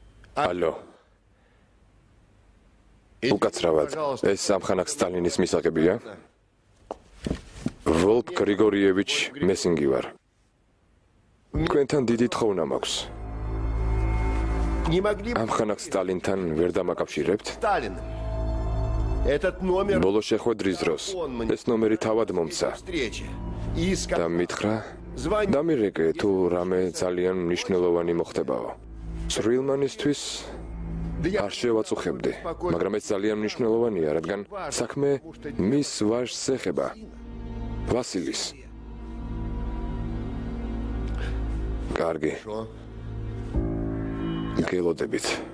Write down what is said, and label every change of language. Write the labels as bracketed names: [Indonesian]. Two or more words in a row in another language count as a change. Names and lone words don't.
[Georgian] ალო. უკაცრავად, ეს სამხანაკ სტალინის მისაღებია? ვოლფ გრიგორიევიჩ მესინგი ვარ. თქვენთან დიდი თხოვნა მაქვს. [Russian] Не могли бы [Georgian] ამხანაკ სტალინთან ვერ დამაკავშირებთ? [Russian] Сталин. Этот номер [Georgian] ბოლო შეხვედრის დროს ეს ნომერი თავად მომცა [Russian] встречи. И [Georgian] და მითხრა [Russian] звонил. [Georgian] დამირეკე თუ რამე ძალიან მნიშვნელოვანი მოხდებაო. სრილმანისთვის არ შევაწუხებდი, მაგრამ ეს ძალიან მნიშვნელოვანია, რადგან საქმე მის ვაჟს ეხება, ვასილის. კარგი, გელოდებით.